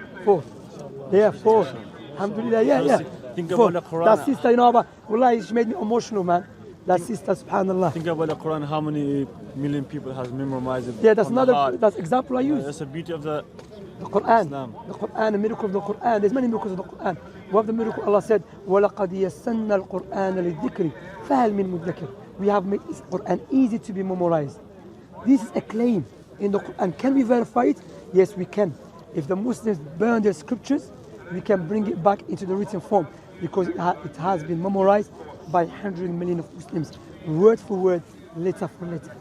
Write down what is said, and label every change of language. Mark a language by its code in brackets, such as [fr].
[en] 4. Yeah, 4. Alhamdulillah, yeah. Think 4. about the Quran. That sister, you know, but wallahi, she made me emotional, man. That sister, subhanallah. Think about the Quran, how many million people has memorized it. Yeah, that's another example I use. That's the beauty of the Quran. Islam. The Quran, the miracle of the Quran. There's many miracles of the Quran. One of the miracle Allah said, [ar] وَلَقَدْ يَسَّنَّا الْقُرْآنَ لِلذِّكْرِ فَهَلْ مِن مُدَّكِرٍ. [en] We have made this Quran easy to be memorized. This is a claim in the Quran. Can we verify it? Yes, we can. If the Muslims burn their scriptures, we can bring it back into the written form because it has been memorized by 100 million of Muslims, word for word, letter for letter.